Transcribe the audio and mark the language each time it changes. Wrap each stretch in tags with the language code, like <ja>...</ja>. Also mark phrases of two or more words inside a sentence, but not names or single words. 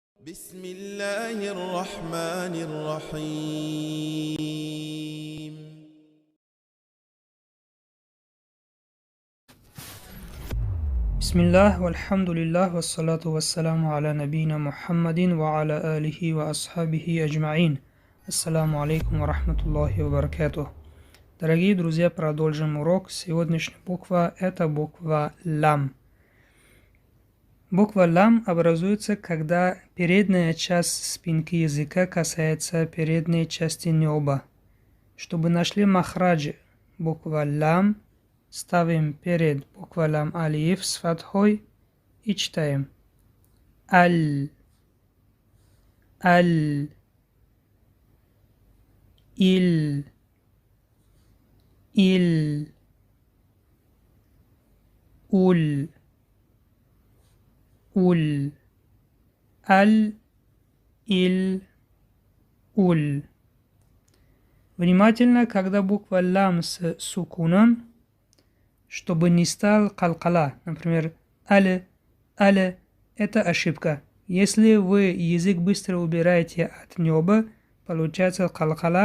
<ar>بسم الله الرحمن الرحيم. بسم الله والحمد لله والصلاة والسلام على نبينا محمد وعلى آله وأصحابه أجمعين. السلام عليكم ورحمة الله وبركاته.</ar> <ru>Дорогие друзья, продолжим урок. Сегодняшняя буква – это буква лам. Буква лам образуется, когда передняя часть спинки языка касается передней части неба. Чтобы нашли махраджи буква лам, ставим перед буква лам алиф с фатхой и читаем аль, аль, ил, ил, уль, уль, аль, ил, уль. Внимательно, когда буква лам с сукуном, чтобы не стал калкала. Например, але, але – это ошибка. Если вы язык быстро убираете от неба, получается калкала.</ru>